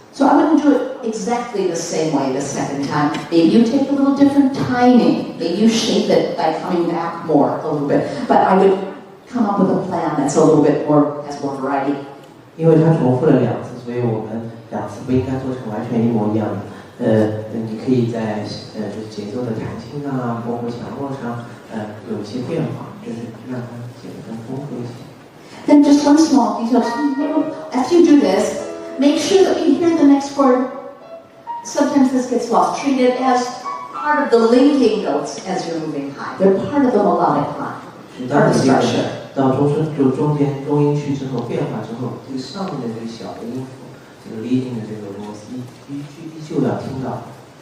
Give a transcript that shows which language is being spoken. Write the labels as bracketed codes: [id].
[en] So I wouldn't do it exactly the same way the second time. Maybe you take a little different timing. Maybe you shape it by coming back more a little bit. But I would come up with a plan that's a little bit more, has more variety. [zh] 因为它重复了2次，所以我们2次不应该做成完全一模一样的。你可以在就是节奏的弹性啊，包括强弱上，有一些变化，就是让它显得更丰富一些。 [en] Then just one small detail. After you do this, make sure that you hear the next chord. Sometimes this gets lost. Treat it as part of the linking notes as you're moving high. They're part of the melodic line. Part of the structure. [zh] 到中间中音区之后变化之后，这个上面的这个小的音符，这个 leading 的这个螺丝依旧要听到。